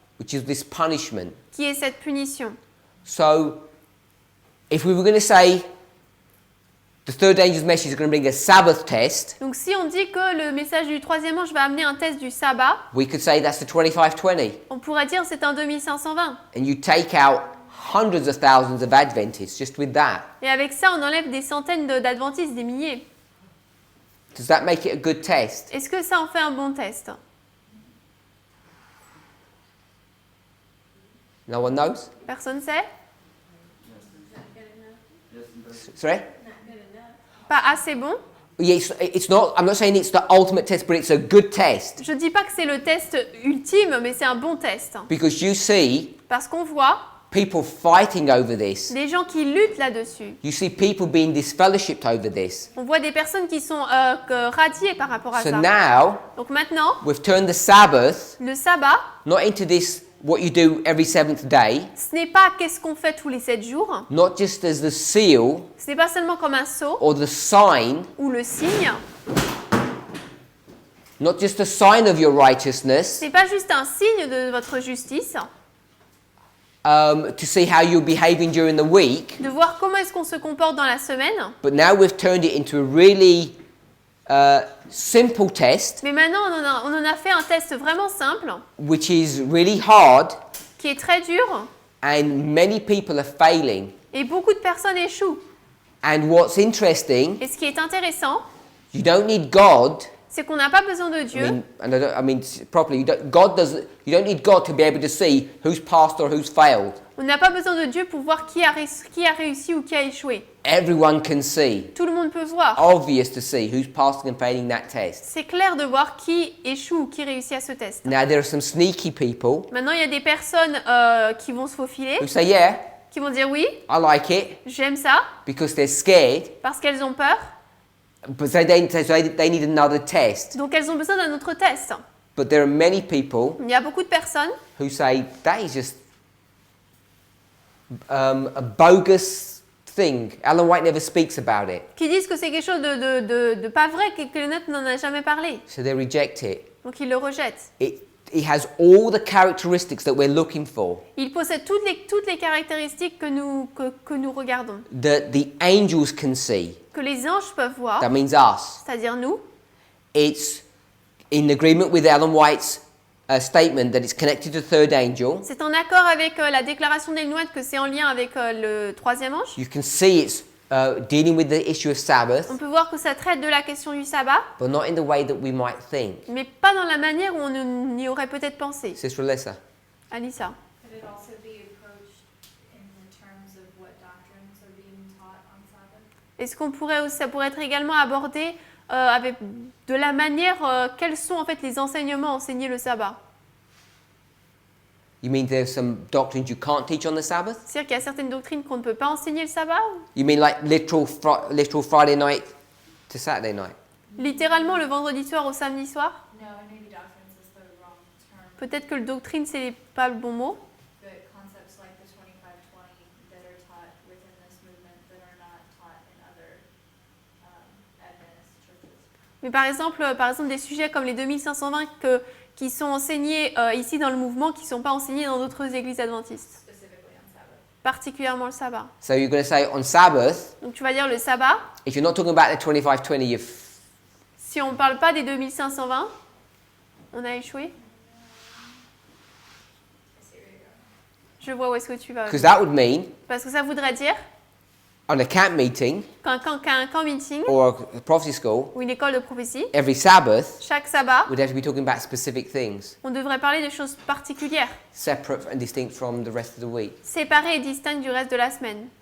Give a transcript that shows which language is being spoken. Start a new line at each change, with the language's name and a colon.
English: which is this punishment.
French: qui est cette punition.
English: So, if we were going to say the third angel's message is going to bring a Sabbath test,
French: Donc si on dit que le message du troisième ange va amener un test du sabbat,
English: we could say that's the 2520.
French: on pourrait dire c'est un 2520.
English: And you take out hundreds of thousands of Adventists just with that.
French: Et avec ça, on enlève des centaines d'adventistes, des milliers.
English: Does that make it a good test?
French: Est-ce que ça en fait un bon test?
English: No one knows?
French: Personne sait?
English: Sorry?
French: Pas assez bon?
English: Yeah, it's not, I'm not saying it's the ultimate test, but it's a good test.
French: Je dis pas que c'est le test ultime, mais c'est un bon test.
English: Because you see
French: Parce qu'on voit
English: people fighting over this.
French: des gens qui luttent là-dessus.
English: You see people being disfellowshipped over this.
French: On voit des personnes qui sont radiées par rapport à
English: So
French: ça.
English: now,
French: Donc maintenant,
English: we've turned the Sabbath
French: le sabbat,
English: not into this, what you do every seventh day,
French: ce n'est pas qu'est-ce qu'on fait tous les 7 jours.
English: not just as the seal
French: Ce n'est pas seulement comme un sceau
English: or the sign,
French: ou le signe.
English: not just a sign of your righteousness,
French: Ce n'est pas juste un signe de votre justice.
English: to see how you're behaving during the week,
French: De voir comment est-ce qu'on se comporte dans la semaine.
English: but now we've turned it into a really simple test,
French: Mais maintenant, on en a fait un test vraiment simple,
English: which is really hard,
French: qui est très dur,
English: and many people are failing.
French: et beaucoup de personnes échouent.
English: And what's interesting,
French: Et ce qui est intéressant,
English: you don't need God.
French: c'est qu'on n'a pas besoin de Dieu.
English: I mean properly. You don't need God to be able to see who's passed or who's failed.
French: On n'a pas besoin de Dieu pour voir qui a réussi ou qui a échoué.
English: Everyone can see.
French: Tout le monde peut voir.
English: Obvious to see who's passing and failing that test.
French: C'est clair de voir qui échoue ou qui réussit à ce test.
English: Now there are some sneaky people
French: Maintenant, il y a des personnes qui vont se faufiler,
English: who say, yeah,
French: qui vont dire oui,
English: I like it,
French: j'aime ça,
English: because they're scared,
French: parce qu'elles ont peur,
English: But they need another test.
French: Donc elles ont besoin d'un autre test.
English: But there are many people
French: Il y a beaucoup de personnes
English: who say that is just a bogus thing. Ellen White never speaks about it,
French: qui disent que c'est quelque chose de pas vrai, que le net n'en a jamais parlé.
English: so they reject it.
French: Donc ils le rejettent.
English: It has all the characteristics that we're looking for,
French: Il possède toutes les caractéristiques que nous regardons,
English: that the angels can see.
French: que les anges peuvent voir,
English: That means us.
French: c'est-à-dire nous.
English: It's in agreement with Ellen White's statement that it's connected to the third angel.
French: C'est en accord avec la déclaration d'Ellen White que c'est en lien avec le troisième ange.
English: You can see it's dealing with the issue of Sabbath,
French: On peut voir que ça traite de la question du sabbat,
English: but not in the way that we might think.
French: mais pas dans la manière où on y aurait peut-être pensé.
English: Sister Alyssa.
French: Alissa.
English: Could it also be approached in the terms of what doctrines are being taught on Sabbath?
French: Est-ce qu'on pourrait, ça pourrait être également abordé avec de la manière, quels sont en fait les enseignements enseignés le sabbat?
English: You mean there's some doctrines you can't teach on the Sabbath?
French: C'est-à-dire qu'il y a certaines doctrines qu'on ne peut pas enseigner le sabbat?
English: You mean like literal Friday night to Saturday night?
French: Littéralement le vendredi soir au samedi soir?
English: No, and maybe doctrines is the wrong term.
French: Peut-être que le doctrine c'est pas le bon mot.
English: But concepts like the 2520 that are taught within this movement that are not taught in other Adventist churches.
French: Mais par exemple des sujets comme les 2520 qui sont enseignés ici dans le mouvement, qui ne sont pas enseignés dans d'autres églises adventistes,
English: Specifically on Sabbath.
French: particulièrement le sabbat.
English: So you're going to say on Sabbath,
French: Donc tu vas dire le sabbat,
English: if you're not talking about the 2520,
French: si on ne parle pas des 2520, on a échoué. Je vois où est-ce que tu vas.
English: because that would mean
French: Parce que ça voudrait dire
English: on a camp meeting
French: qu'un camp meeting
English: or a prophecy school,
French: ou une école de prophétie,
English: every Sabbath
French: chaque sabbat,
English: we'd have to be talking about specific things,
French: on devrait parler de choses particulières,
English: separate and distinct from the rest of the week.
French: séparées et distinctes du reste de la semaine.